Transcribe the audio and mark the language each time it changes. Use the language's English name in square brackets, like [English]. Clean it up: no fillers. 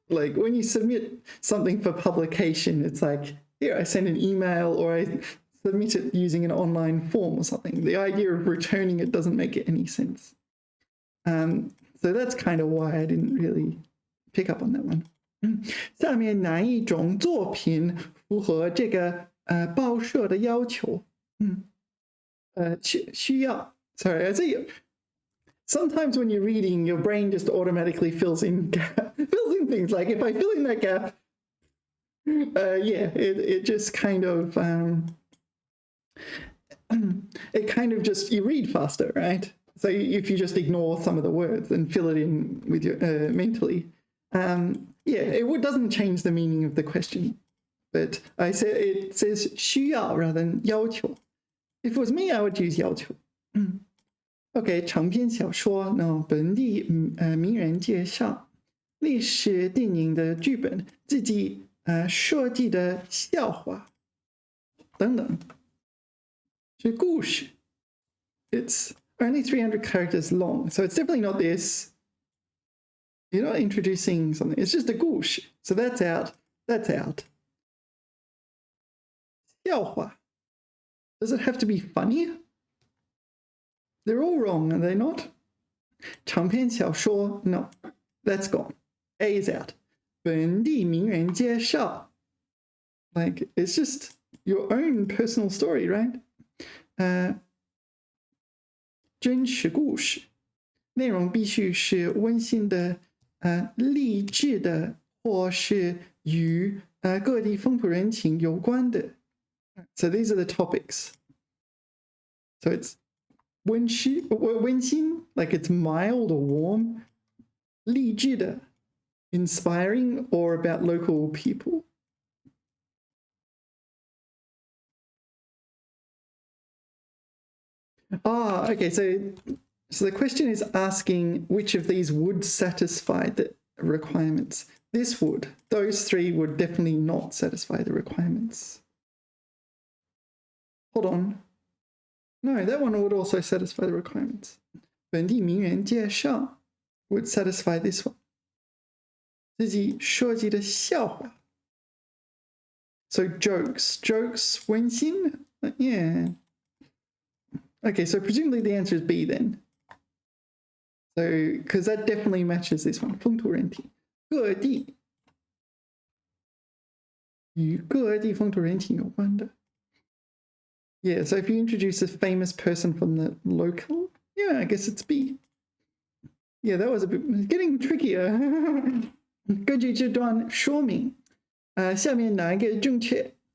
[English] Like, when you submit something for publication, it's like, here, I send an email or I submit it using an online form or something. The idea of returning it doesn't make any sense. So that's kind of why I didn't really pick up on that one. [Chinese] 下面哪一种作品符合这个报社的要求？需要。 [English] Sorry, I say sometimes when you're reading, your brain just automatically fills in things. Like if I fill in that gap, it just kind of it kind of just you read faster, right? So if you just ignore some of the words and fill it in with your mentally, it doesn't change the meaning of the question. But it says 需要 rather than 要求. If it was me, I would use 要求. [Chinese] OK, 长篇小说 no 本地名人介绍历史电影的剧本自己设计的笑话等等是故事 [English] It's only 300 characters long, so it's definitely not this. You're not introducing something. It's just a 故事. So that's out. That's out. 笑话 Does it have to be funny? They're all wrong, are they not? 长篇小说 No, that's gone. A is out. [Chinese] 本地名人介绍 [English] Like, it's just your own personal story, right? [Chinese] 真实故事内容必须是温馨的励志的或是与各地风土人情有关的 [English] So these are the topics. So it's 温馨 like it's mild or warm 励志的 inspiring or about local people. Okay, so the question is asking which of these would satisfy the requirements. This would. Those three would definitely not satisfy the requirements. Hold on. No, that one would also satisfy the requirements. [Chinese] 本地名人介绍 [English] would satisfy this one. 自己设计的笑话 So jokes 温馨 Yeah. Okay, so presumably the answer is B then. So, because that definitely matches this one. [Chinese] 风土人情各地与各地风土人情有关的 [English] Yeah, so if you introduce a famous person from the local, yeah, I guess it's B. Yeah, that was a bit getting trickier. [Chinese] 根据这段说明，下面哪一个正确？